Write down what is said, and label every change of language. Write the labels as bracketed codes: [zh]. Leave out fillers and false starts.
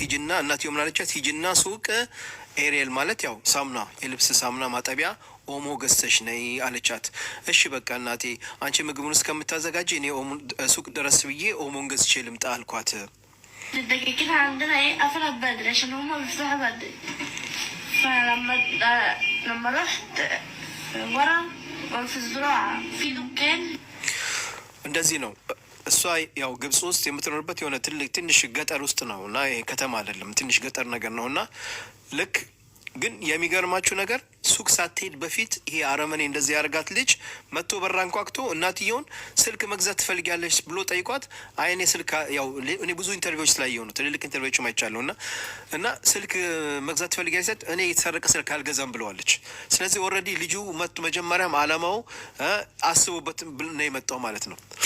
[am] ሂጂና እናትየው ምን አለቻት? ሂጂና ሱቅ ኤሪየል ማለት ያው ሳሙና የልብስ ሳሙና ማጠቢያ ኦሞ ገዝተሽ ነይ አለቻት። እሺ በቃ እናቴ አንቺ ምግቡን እስከምታዘጋጅ እኔ ኦሞ ሱቅ ድረስ ብዬ ኦሞን ገዝቼ ልምጣ አልኳት። [ar] الدقيقين عندنا ايه قفلت بدري عشان هما بيفتحوا بدري. فلما رحت ورا في الزراعة في دكان [am] እንደዚህ ነው እሷ ያው ግብጽ ውስጥ የምትኖርበት የሆነ ትንሽ ገጠር ውስጥ ነው እና ከተማ አይደለም፣ ትንሽ ገጠር ነገር ነው እና ልክ ግን የሚገርማችሁ ነገር ሱቅ ሳትሄድ በፊት ይሄ አረመኔ እንደዚህ ያደርጋት ልጅ መጥቶ በራ አንኳኩቶ እናትየውን ስልክ መግዛት ትፈልጊያለች ብሎ ጠይቋት፣ አይኔ ስልክ ያው እኔ ብዙ ኢንተርቪዎች ስላየሁ ነው፣ ትልልቅ ኢንተርቪዎች አይቻለሁ እና ስልክ መግዛት ትፈልጊያለች ስትል እኔ የተሰረቀ ስልክ አልገዛም ብለዋለች። ስለዚህ ኦልሬዲ ልጁ መጥቶ መጀመሪያም አላማው አስቦበት ነው የመጣው ማለት ነው።